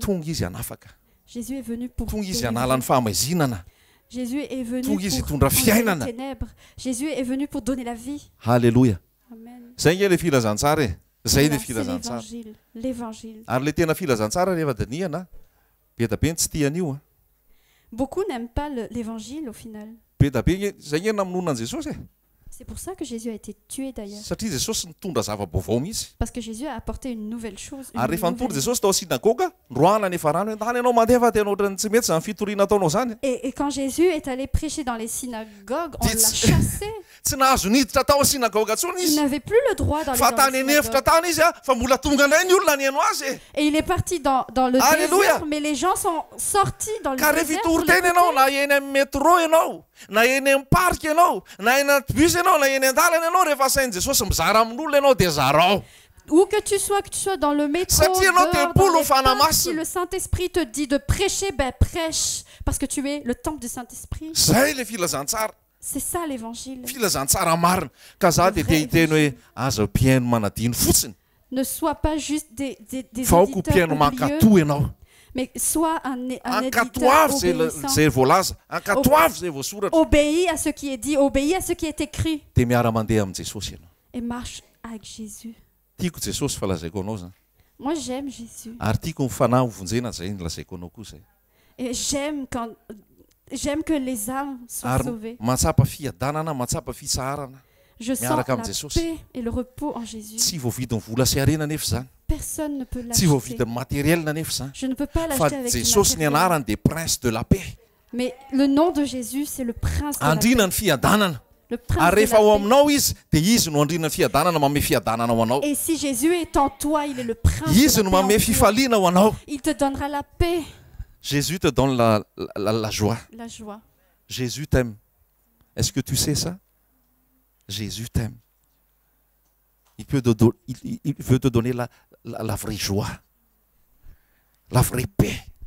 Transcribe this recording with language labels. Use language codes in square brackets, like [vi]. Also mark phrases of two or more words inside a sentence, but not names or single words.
[mg] tonga izy hanafaka [fr] Jésus est venu pour [mg] tonga izy [fr] délivrer. [mg] hanala ny fahamazinana [fr] Jésus est venu [mg] Tonga izy [fr] pour [mg] hitondra [fr] enlever [mg] fiainana. [fr] les ténèbres. Jésus est venu pour donner la vie. [mg] halleloja [fr] Amen. [mg] zay nge le filazantsara e zay le [fr] Voilà, c'est [mg] filazantsara [fr] l'évangile. L'évangile. [mg] ary le tena filazantsara rehefa daniana be da be ny tsy tian'io a [fr] Beaucoup n'aiment pas l'évangile au final. [mg] be da be nge zay nge namonona an' jesosy e [fr] C'est pour ça que Jésus a été tué d'ailleurs. [mg] Satria Jesosy nitondra zava-baovao mihitsy. [fr] Parce que Jésus a apporté une nouvelle chose. Une [mg] Ary rehefa [fr] nouvelle- [mg] nitondra Jesosy tao synagoga, ndroana nefa rano entany ianao mandeha fa tena ohatrany tsy mety zany fitoriana ataonao zany. [fr] Et quand Jésus est allé prêcher dans les synagogues, on l'a Dis- chassé. [mg] Tsy nahazo niditra tao synagoga tsony [fr] Il [mg] izy. [fr] n'avait plus le droit d'aller [mg] Fa [fr] dans [mg] tany [fr] les [mg] anefitra [fr] synagogues. [mg] tany izy fa mbola tonga indray ny olona niaino azy. [fr] Et il est parti dans le Alléluia. désert, mais les gens sont sortis dans le [mg] Ka [fr] désert. [mg] rehefa [fr] pour [mg] itory teny [fr] l'écouter. [mg] ianao na eny amin'ny métro ianao, na eny amin'ny parc ianao, na eny anaty bus ianao, na eny an-dalana ianao rehefa sain'i Jesosy mizara amin'olona ianao dia zarao. [fr] Où que tu sois dans le métro, [mg] Satria ianao [fr] dehors, [mg] tempolo [fr] dans les [mg] fanahy [fr] parcs, [mg] masina. [fr] si le Saint-Esprit te dit de prêcher, ben prêche. Parce que tu es le temple du Saint-Esprit. [mg] Zay le filazantsara. [fr] C'est ça l'évangile. [mg] Filazantsara marina. Ka za dia te hiteny hoe aza mpiaino manadino fotsiny. [fr] Ne sois pas juste des [mg] Fa ao ko [fr] éditeurs [mg] mpiaino [fr] oublieux, [mg] mankatoa ianao. [fr] mais sois un [mg] Ankato [fr] éditeur [mg] avy [fr] obéissant. [mg] zay voalaza, ankato avy zay voasoratra. [fr] Obéis à ce qui est dit, obéis à ce qui est écrit. [mg] Dia miara mandeha amin'i Jesosy ianao. [fr] Et marche avec Jésus. [mg] Tiako Jesosy fa lazaiko anao zany. [fr] Moi, j'aime Jésus. [mg] Ary tiako ny fanahy hovonjena zay ny lazaiko anao koa zay. [fr] Et j'aime que les âmes soient [mg] Ary [fr] sauvées. [mg] matsapa fiadanana, matsapa fitsaharana. [fr] Je sens [mg] miaraka [fr] la [mg] amin'i Jesosy. [fr] paix et le repos en Jésus. [mg] Tsy voavidin'ny vola sy harena nefa zany. [fr] Personne ne peut [mg] Tsy [fr] l'acheter. [mg] voavidin'ny matériel nefa zany. [fr] Je ne peux pas [mg] Fa [fr] l'acheter avec du [mg] Jesosy ny [fr] matériel. [mg] anarany dia [fr] prince de la paix. Mais le nom de Jésus, c'est le prince de la paix. [mg] Andrina ny fiadanana. [fr] Le prince [mg] Ary [fr] de [mg] rehefa [fr] la [mg] ao [fr] paix. [mg] aminao izy dia izy no andrina ny fiadanana manome fiadanana ho anao. [fr] Et si Jésus est en toi, il est le prince [mg] Izy [fr] de [mg] no [fr] la paix. [mg] manome [fr] en toi. [mg] fifaliana ho anao. [fr] Il te donnera la paix, Jésus te donne la joie. la joie. Jésus t'aime. Est-ce que tu sais ça? Jésus t'aime. Il veut te donner la vraie joie, la vraie paix.